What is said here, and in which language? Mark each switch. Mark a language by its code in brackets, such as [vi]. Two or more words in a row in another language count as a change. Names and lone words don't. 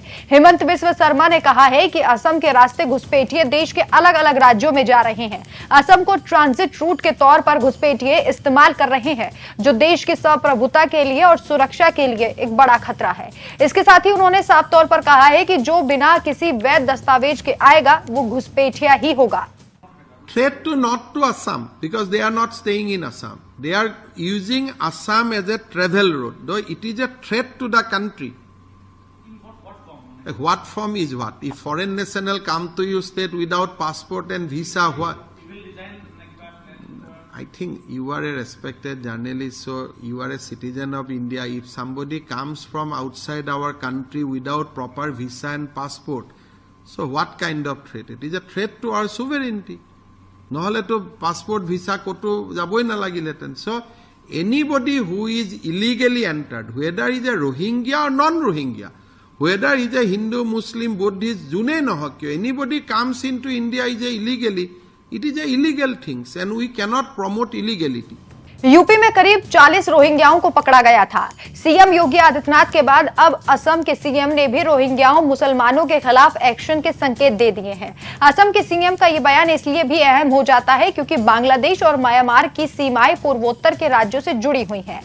[hi] हेमंत बिस्वा शर्मा ने कहा है कि असम के रास्ते घुसपैठिए देश के अलग अलग राज्यों में जा रहे हैं। असम को [en] transit route [hi] के तौर पर घुसपैठिए इस्तेमाल कर रहे हैं, जो देश की संप्रभुता के लिए और सुरक्षा के लिए एक बड़ा खतरा है। इसके साथ ही उन्होंने साफ तौर पर कहा है कि जो बिना किसी वैध दस्तावेज के आएगा वो घुसपैठिया ही होगा। [en] Threat to not to Assam, because they are not staying in Assam. They are using Assam as a travel route, though it is a threat to the country. In what form? What form is what? If foreign national come to your state without passport and visa, what? I think you are a respected journalist, so you are a citizen of India. If somebody comes from outside our country without proper visa and passport, so what kind of threat? It is a threat to our sovereignty. [as] নহলে তো পাসপোর্ট ভিসা কতো যাবই না লাগিলেতেন। [en] so anybody who is illegally entered, whether is a Rohingya or non Rohingya, whether is a Hindu Muslim Buddhist [as] যোনে নহওক কিয়, [en] anybody comes into India is a illegally, it is a illegal things and we cannot promote illegality. [hi] यूपी में करीब 40 रोहिंग्याओं को पकड़ा गया था। सीएम योगी आदित्यनाथ के बाद अब असम के सीएम ने भी रोहिंग्याओं मुसलमानों के खिलाफ एक्शन के संकेत दे दिए हैं। असम के सीएम का ये बयान इसलिए भी अहम हो जाता है क्योंकि बांग्लादेश और म्यांमार की सीमाएं पूर्वोत्तर के राज्यों से जुड़ी हुई हैं।